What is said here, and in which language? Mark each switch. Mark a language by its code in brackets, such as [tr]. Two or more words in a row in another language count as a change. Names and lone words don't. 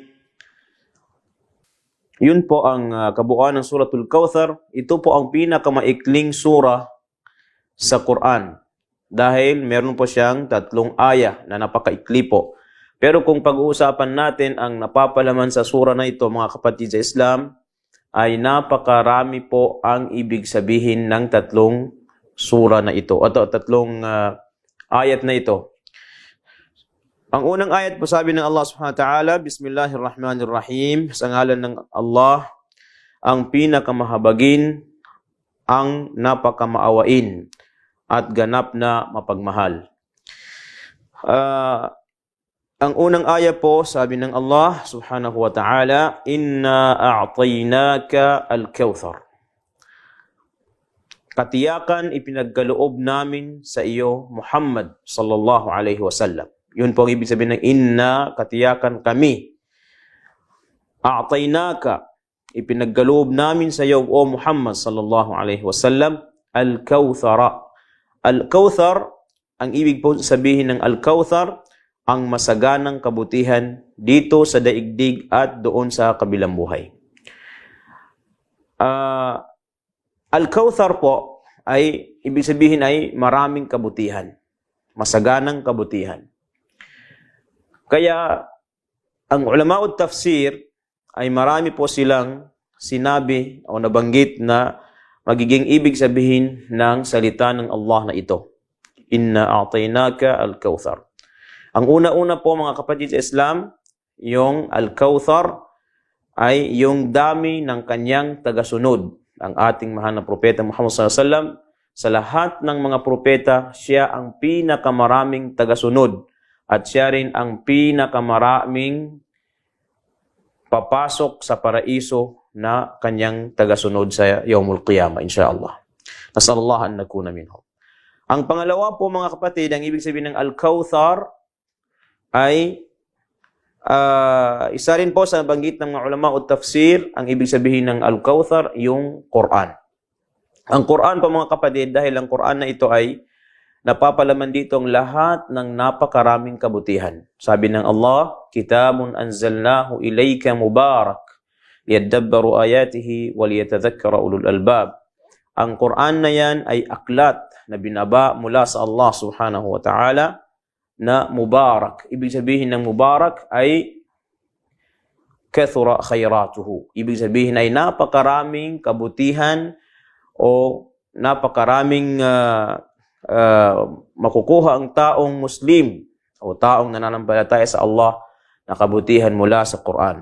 [tl] Yun po ang kabuuan ng Suratul Kawthar. Ito po ang pinakamaikling surah sa Quran dahil meron po siyang 3 ayah na napakaikli po. Pero kung pag-uusapan natin ang napapalaman sa surah na ito mga kapatid sa Islam, ay napakarami po ang ibig sabihin ng 3 surah na ito, o 3 ayat na ito. Ang unang ayat po sabi ng Allah [ar] سبحانه وتعالى بسم الله الرحمن الرحيم, [tl] sa ngalan ng Allah, ang pinakamahabagin, ang napakamaawain, at ganap na mapagmahal. Ang unang aya po, sabi ng Allah [ar] سبحانه وتعالى إنا أعطيناك الكوثر. [tl] Katiyakan ipinagkaloob namin sa iyo, [ar] محمد صلى الله عليه وسلم. [tl] Yun po ang ibig sabihin ng inna, katiyakan kami. A'tainaka, ipinagkaloob namin sa iyo, O [ar] محمد صلى الله عليه وسلم الكوثر. [tl] Al-Kawthar, ang ibig po sabihin ng al-Kawthar, ang masaganang kabutihan dito sa daigdig at doon sa kabilang buhay. Al-Kawthar po ay ibig sabihin ay maraming kabutihan, masaganang kabutihan. Kaya ang [ar] علماء التفسير [tl] ay marami po silang sinabi o nabanggit na magiging ibig sabihin ng salita ng Allah na ito. [ar] إنا أعطيناك الكوثر. [tl] Ang una-una po mga kapatid sa Islam, yung Al-Kawthar ay yung dami ng kanyang tagasunod. Ang ating mahal na propeta Muhammad [ar] صلى الله عليه وسلم, [tl] sa lahat ng mga propeta, siya ang pinakamaraming tagasunod at siya rin ang pinakamaraming papasok sa paraiso na kanyang tagasunod sa [ar] يوم القيامة, [tl] insyaAllah. [ar] نسأل الله أن نكون منهم. [tl] Ang pangalawa po mga kapatid, ang ibig sabihin ng Al-Kawthar ay isa rin po sa banggit ng mga ulama o tafsir, ang ibig sabihin ng Al-Kawthar, yung Quran. Ang Quran po mga kapatid, dahil ang Quran na ito ay napapalaman dito ang lahat ng napakaraming kabutihan. Sabi ng Allah, [ar] كتاب أنزلناه إليك مبارك ليدبروا آياته وليتذكر أولو الألباب. [tl] Ang Quran na yan ay aklat na binaba mula sa Allah [ar] سبحانه وتعالى [tl] na mubarak. Ibig sabihin ng mubarak ay [ar] كثر خيره. [tl] Ibig sabihin ay napakaraming kabutihan o napakaraming makukuha ang taong Muslim o taong nananampalataya sa Allah na kabutihan mula sa Quran.